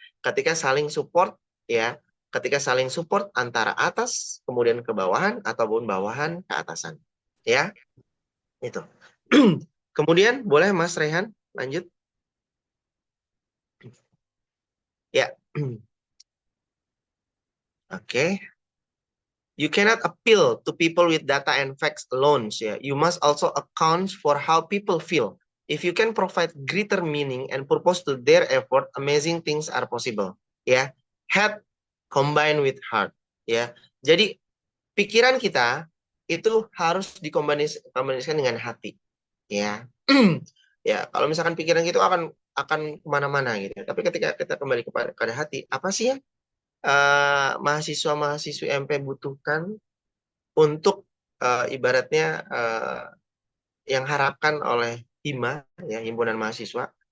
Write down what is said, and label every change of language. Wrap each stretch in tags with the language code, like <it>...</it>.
<id>Ketika saling support, ya, ketika saling support antara atas kemudian ke bawahan ataupun bawahan ke atasan, ya, itu. Kemudian boleh Mas Rehan lanjut, ya. Oke.</id> <en>You cannot appeal to people with data and facts alone. Yeah. You must also account for how people feel. If you can provide greater meaning and purpose to their effort, amazing things are possible. Ya, head combined with heart.</en> <id>Ya, jadi pikiran kita itu harus dikombinasikan dengan hati. Ya, ya. Kalau misalkan pikiran kita akan kemana-mana gitu. Tapi ketika kita kembali kepada hati, apa sih ya mahasiswa-mahasiswi MP butuhkan untuk ibaratnya yang harapkan oleh HIMA, ya, himpunan mahasiswa.</id>